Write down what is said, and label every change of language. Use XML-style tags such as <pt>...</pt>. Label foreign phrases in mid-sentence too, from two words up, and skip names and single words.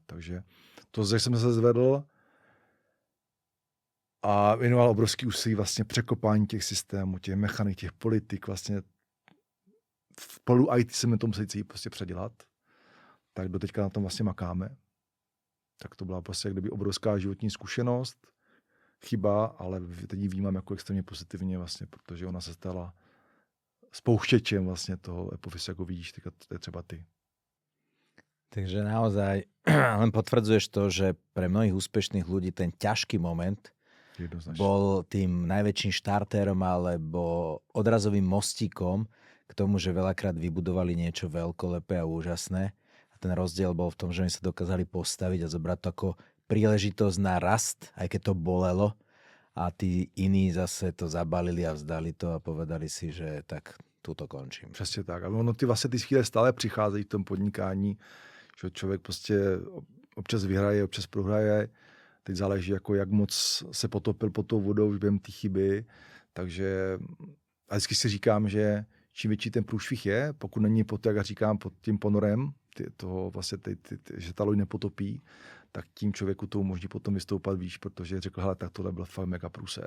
<cs>Takže to, že jsem se zvedl a věnoval obrovský úsilí vlastně překopání těch systémů, těch mechanik, těch politik, vlastně v polu IT se mi to musí prostě předělat, tak do teďka na tom vlastně makáme. Tak to byla prostě jak kdyby obrovská životní zkušenost, chyba, ale teď ji vnímám jako extrémně pozitivně vlastně, protože ona se stala spouštěčem vlastně toho Apoffice,</cs> <sk>ako vidíš,</sk> <cs>to je třeba ty.</cs> <sk>Takže naozaj len potvrdzuješ to, že pre mnohých úspešných ľudí ten ťažký moment Jednoznačne. bol tým najväčším štartérom alebo odrazovým mostíkom k tomu, že veľakrát vybudovali niečo veľkolepé a úžasné. A ten rozdiel bol v tom, že oni sa dokázali postaviť a zobrať to ako príležitosť na rast, aj keď to bolelo. A tí iní zase to zabalili a vzdali to a povedali si, že tak tuto končím.</sk> <cs>Přesně tak. A ono ty chvíle stále přicházejí v tom podnikání, že člověk prostě občas vyhraje, občas prohraje. Teď záleží, jako jak moc se potopil pod tou vodou už během té chyby. Takže a vždycky si říkám, že čím větší ten průšvih je, pokud není pod, jak říkám, pod tím ponorem, toho vlastně že ta loď nepotopí, tak tím člověku to umožní potom vystoupat výš, protože řekl, hele, tak tohle byl fakt mega průser.</cs>